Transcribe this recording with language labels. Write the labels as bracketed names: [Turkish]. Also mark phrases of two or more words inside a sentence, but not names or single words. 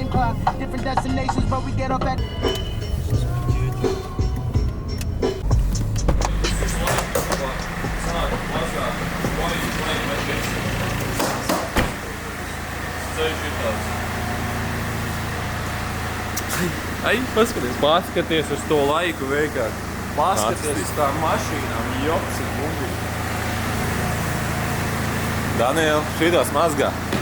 [English] Different destinations, but we get off at. Ai, [Latvian] paskaties uz to laiku vienkārši. Paskaties uz tām mašīnām, joks ir bumbīgi. Daniel, šitos mazgā.